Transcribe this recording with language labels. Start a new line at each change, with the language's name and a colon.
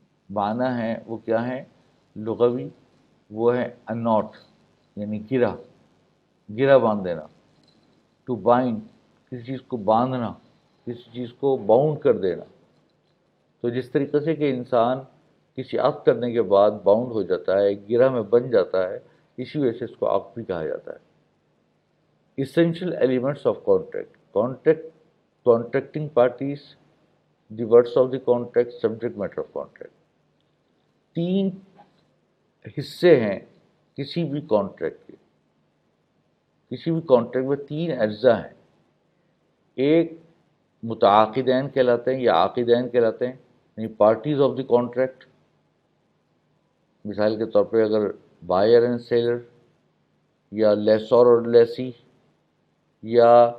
Urdu: معنی ہیں وہ کیا ہیں لغوی؟ وہ ہے اناٹ یعنی گرہ باندھ دینا، ٹو بائنڈ کسی چیز کو باندھنا، کسی چیز کو باؤنڈ کر دینا۔ تو جس طریقے سے کہ انسان کسی عقد کرنے کے بعد باؤنڈ ہو جاتا ہے، گرہ میں بن جاتا ہے، اسی وجہ سے اس کو عقد بھی کہا جاتا ہے۔
English: Essential elements of contract. Contracting parties, the words of the contract, subject matter of contract.
Urdu: 3 حصے ہیں کسی بھی کانٹریکٹ کے۔ کسی بھی کانٹریکٹ میں 3 اجزاء ہیں۔ ایک متعاقدین کہلاتے ہیں یا عاقدین کہلاتے ہیں، یعنی پارٹیز آف دی کانٹریکٹ۔ مثال کے طور پہ اگر بائر اینڈ سیلر، یا لیسور اور لیسی، یا